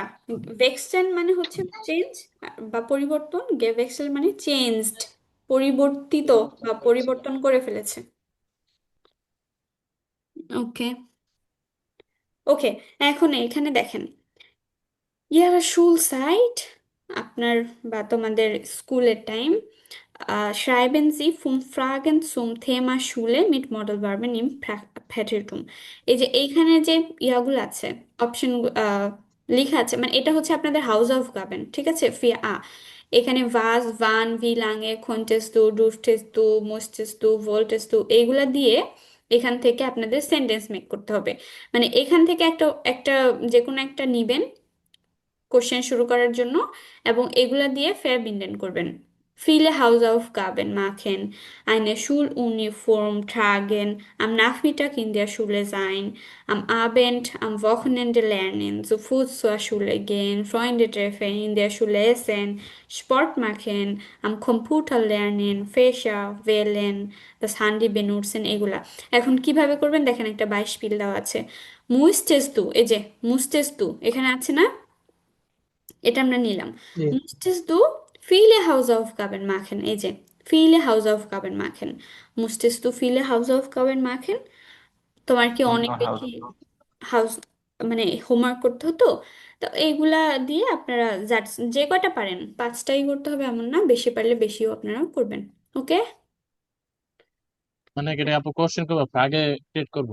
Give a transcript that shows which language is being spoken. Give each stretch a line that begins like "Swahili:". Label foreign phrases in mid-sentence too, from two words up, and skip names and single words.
Bangla: ভেক্সেল মানে হচ্ছে চেঞ্জ বা পরিবর্তন, গেভেক্সেল মানে চেঞ্জড, পরিবর্তিত পরিবর্তন বা করেছিল। পরিবর্তন করে ফেলেছে। ওকে। ওকে, এখন এখানে দেখেন,
German: Ihre Schulzeit,
Bangla: আপনার বা তোমাদের স্কুলের টাইম,
German: schreiben Sie fünf Fragen zum Thema Schule mit Modellverben im Präteritum।
Bangla: এই যে এইখানে যে ইয়াগুলো আছে, অপশন লেখা আছে, মানে এটা হচ্ছে আপনাদের
German: Hausaufgaben,
Bangla: ঠিক আছে? ফি আ, এখানে
German: was wann wie lange konntest du durftest du musstest du wolltest du
Bangla: এইগুলা দিয়ে এখান থেকে আপনাদের
English: sentence make
Bangla: করতে হবে। মানে এখান থেকে একটা একটা যে কোনো একটা নিবেন কোশ্চেন শুরু করার জন্য, এবং এগুলা দিয়ে verbinden করবেন।
German: Viele Hausaufgaben machen, eine Schuluniform tragen, am Nachmittag in der Schule sein, am Abend, am Wochenende lernen, zu Fuß zur Schule gehen, Freunde treffen, in der Schule essen, Sport machen, am Computer lernen, Fächer wählen, das Handy benutzen,
Bangla: এগুলা। এখন কিভাবে করবেন দেখেন, একটা বাইশপিল দেওয়া আছে।
German: musstest du,
Bangla: এই যে
German: musstest du
Bangla: এখানে আছে না, এটা আমরা নিলাম। জি
German: Musstest du viele Hausaufgaben machen?
Bangla: এই যে
German: viele Hausaufgaben machen, musstest du viele Hausaufgaben machen?
Bangla: তোমার কি অনেক হাউস। বেশি হাউস মানে হোমওয়ার্ক করতে হতো? তো এইগুলা দিয়ে আপনারা যে কয়টা পারেন, পাঁচটাই করতে হবে এমন না, বেশি পারলে বেশিও আপনারা করবেন। ওকে। মানে এটা আপু কোশ্চেন করবো, আগে ক্রিয়েট করবো।